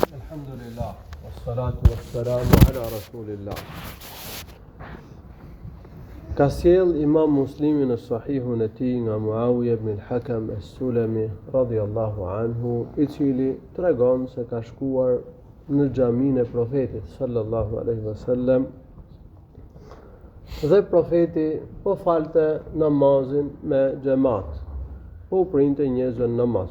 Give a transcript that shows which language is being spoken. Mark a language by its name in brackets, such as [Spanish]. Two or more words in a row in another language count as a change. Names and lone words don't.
[Arabic] الحمد لله والصلاة والسلام على رسول الله. [Albanian] Ka sjell Imam Muslimi në Sahihun e tij nga Muawiya ibn al-Hakam as-Sulami [Arabic] رضي الله عنه, [Albanian] i cili tregon se ka shkuar në xhaminë e Profetit [Arabic] صلى الله عليه وسلم [Albanian] dhe profeti po falte namazin me xhamat, po printe njerëzve në namaz.